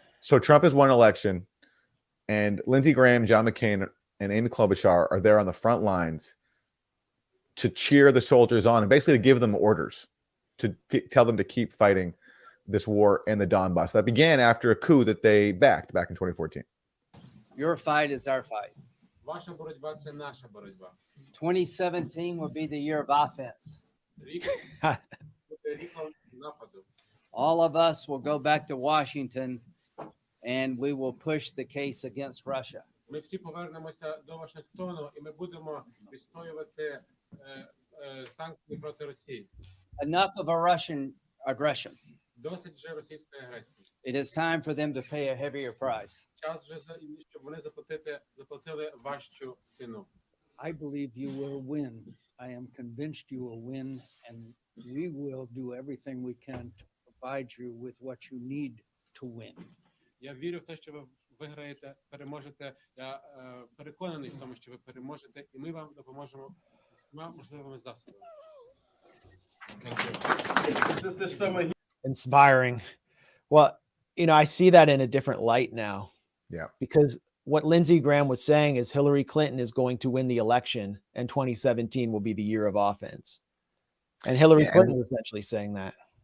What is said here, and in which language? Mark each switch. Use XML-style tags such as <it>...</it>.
<en>So Trump has won an election, and Lindsey Graham, John McCain, and Amy Klobuchar are there on the front lines to cheer the soldiers on and basically give them orders to tell them to keep fighting this war in the Donbass that began after a coup that they backed back in 2014. Your fight is our fight.</en> <uk>Ваша боротьба – це наша боротьба.</uk> <en>2017 will be the year of offense.</en> <uk>Рік нападу.</uk> <en>All of us will go back to Washington and we will push the case against Russia.</en> <uk>Ми всі повернемося до Вашингтону і ми будемо відстоювати санкції проти Росії.</uk> <en>Enough of a Russian aggression.</en> <uk>Досить вже російської агресії.</uk> <en>It is time for them to pay a heavier price.</en> <uk>Час вже, щоб вони заплатили важчу ціну.</uk> <en>I believe you will win. I am convinced you will win, and we will do everything we can to provide you with what you need to win.</en> <uk>Я вірю в те, що ви виграєте, переможете. Я переконаний в тому, що ви переможете, і ми вам допоможемо всіма можливими засобами.</uk> <en>Inspiring. Well, I see that in a different light now. Yeah. Because what Lindsey Graham was saying is Hillary Clinton is going to win the election and 2017 will be the year of offense. And Hillary Clinton was essentially saying that.</en>